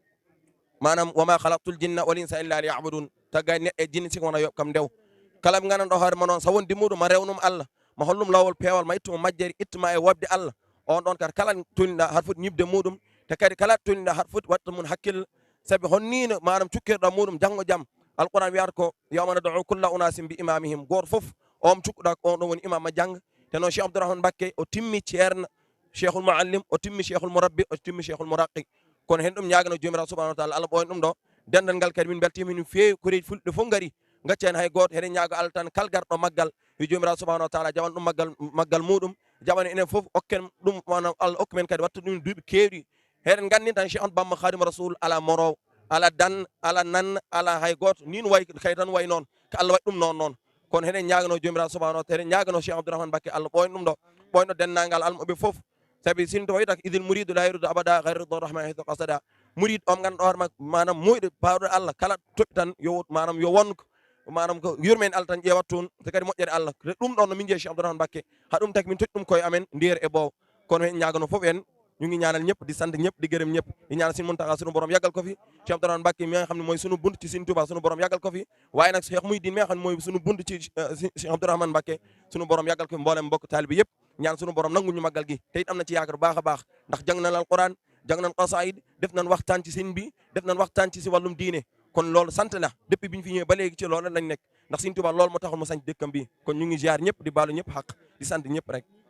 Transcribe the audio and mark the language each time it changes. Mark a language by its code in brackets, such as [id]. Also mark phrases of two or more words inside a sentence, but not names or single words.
[ff] manam [ar] وما خلقت الجن والإنس إلا ليعبدون [ff] taggani neɗɗo e jinni siko wona yoɓ kam ndew kala ɓe gandanɗo hoore ma noon sa wondi muɗum ma rewnum Allah ma hollum lawol peewal ma ittuma majjeri ittuma e wobde Allah on ɗon kadi kala tolniɗa haɗa foti ñibde muɗum te kadi kala tolniɗa haɗa foti watta mum hakkille saabi honnino manam cukkirɗa muɗum janggo jaam alquran wiyata ko [ar] يوم ندعو كل أناس بإمامهم [ff] goto foof on cukkuɗa ko on ɗon woni imam ma jangga te noon Cheikh Abdourahmane Mbacké o timmi ceerno [ar] شيخ المعلم [ff] o timmi [ar] شيخ المربي [ff] o timmi [ar] شيخ المرقي [ff] kono hen ɗum ñagano jomirawo [ar] سبحانه وتعالى [ff] Allah ɓoyna ɗum ɗo dendal ngal kadi min beltima min feewi koreji fulɓe fof gaari gacci hen hay goto heɗen ñaago Allah tan kal garɗo maggal yo jomirawo [ar] سبحانه وتعالى [ff] jaɓan ɗum maggal muɗum jaɓana enen fof okken ɗum manam Allah hokku men kadi watta ɗum duuɓi kewɗi heɗen gandi tan Cheikh Ahmadou Bamba Khadimou Rasoul ala morowo ala dan ala nan ala hay goto nin way kay tan way noon ko Allah waɗi ɗum noon kono heɗen ñagano jomirawo [ar] سبحانه وتعالى [ff] heɗen ñagano Cheikh Abdourahmane Mbacké Allah ɓoyna ɗum ɗo ɓoyno dennagal almuɓe fof saabi Serigne Touba wiyata [ar] إذ المريد لا يريد أبدا غير رضا الرحمن حيث قصد [ff] murid on ganduɗa hoore makko manam moyɗo bawɗo Allah kala toɓɓi tan yo manam yo wonko manam ko yurmen Allah tan ƴewat toon te kadi moƴƴere Allah ɗum ɗon no min jeeyi Cheikh Abdourahmane Mbacké ha ɗum taki min totti ɗum koye amen nder e ɓoow kono hen ñagano foof en [wo] ñu ngi ñaanal ñëpp di sant ñëpp di gërëm ñëpp di ñaanal Serigne Mountakha sunu borom yàggal ko fi Cheikh Abdourahmane Mbacké mi nga xam ne mooy sunu bunt ci Serigne Touba sunu borom yàggal ko fi waaye nag Cheikh Mouhidine mi nga xam ne mooy sunu bunt ci Cheikh Abdourahmane Mbacké sunu borom yàggal ko fi mboolem mbokk taalibe yëpp ñaan sunu borom nangu ñu màggal gi te it am na ci yaakaar baax a baax ndax jàng nañ alquran jàng nañ qasaid def nañ waxtaan ci sëñ bi def nañ waxtaan ci si wàllum diine kon loolu sant la depuis bi ñu fi ñëwee ba léegi ci loolu lañ nekk ndax Serigne Touba loolu moo taxoon mu sanc dëkkam bi kon ñu ngi ziar ñëpp di baalu ñëpp xaq di sant ñëpp rek